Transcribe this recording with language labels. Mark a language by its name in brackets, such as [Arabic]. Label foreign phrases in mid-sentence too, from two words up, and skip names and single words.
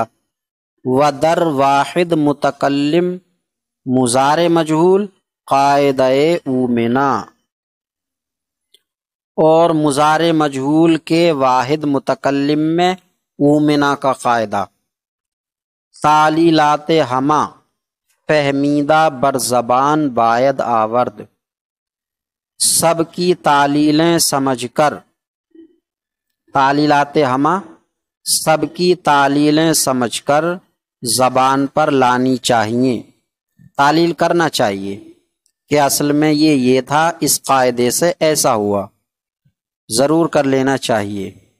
[Persian] ودر واحد متکلم مضارع مجہول قاعدہ اومنا، [Urdu] اور مضارع مجہول کے واحد متکلم میں اومنا کا قاعدہ۔ [Persian] تعلیلات ہما فہمیدہ بر زبان باید آورد، [Urdu] سب کی تعلیلیں سمجھ کر، [Persian] تعلیلات ہمہ [Urdu] سب کی تعلیلیں سمجھ کر زبان پر لانی چاہیے۔ تعلیل کرنا چاہیے کہ اصل میں یہ تھا، اس قاعدے سے ایسا ہوا، ضرور کر لینا چاہیے۔